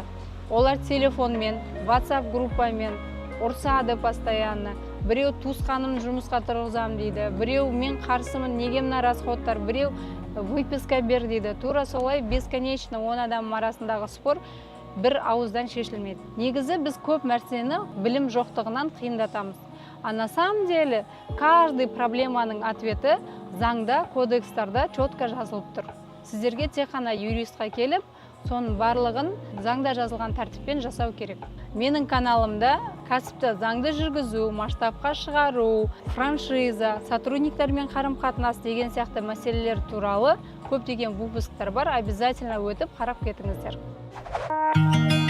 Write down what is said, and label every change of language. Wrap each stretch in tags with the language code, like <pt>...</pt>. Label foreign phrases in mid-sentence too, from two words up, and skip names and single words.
<kk>Олар телефонмен, WhatsApp группамен ұрсады постоянно. Біреу туысқаным жұмысқа тұрғызам дейді, біреу мен қарсымын, неге мына расходтар, біреу выписка бер дейді. Тура солай бесконечно 10 адам арасындағы спор бір ауыздан шешілмейді. Негізі біз көп нәрсені білім жоқтығынан қиындатамыз.</kk> <ru>А на самом деле каждый</ru> <kk>проблеманың ответі заңда, кодекстарда четко жазылып тұр. Сіздерге тек қана юристқа келіп, соның барлығын заңда жазылған тәртіппен жасау керек. Менің каналымда кәсіпті заңды жүргізу, масштабқа шығару, франшиза, сотрудниктармен қарым-қатынас деген сияқты мәселелер туралы көптеген выпусктар бар, обязательно өтіп қарап кетіңіздер.</kk>